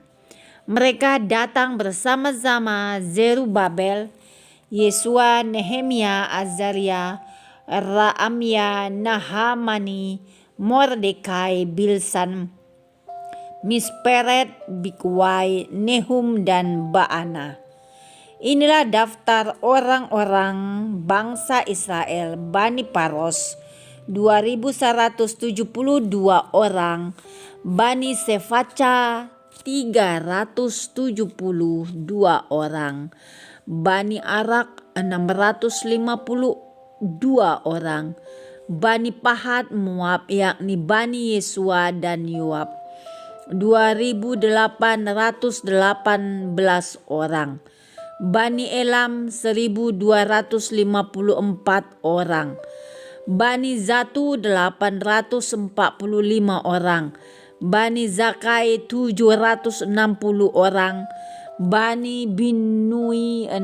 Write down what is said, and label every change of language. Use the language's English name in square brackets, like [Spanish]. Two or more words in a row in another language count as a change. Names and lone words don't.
[Indonesian] Mereka datang bersama-sama Zerubabel, Yesua, Nehemia, Azaria, Raamya, Nahamani, Mordekai, Bilsan, Misperet, Bigwai, Nehum, dan Baana. Inilah daftar orang-orang bangsa Israel, Bani Paros, 2.172 orang, Bani Sefaca, 372 orang, Bani Arak, 652 orang, Bani Pahat Moab, yakni Bani Yesua dan Yoab, 2.818 orang, Bani Elam 1.254 orang, Bani Zatu 845 orang, Bani Zakai 760 orang, Bani Binui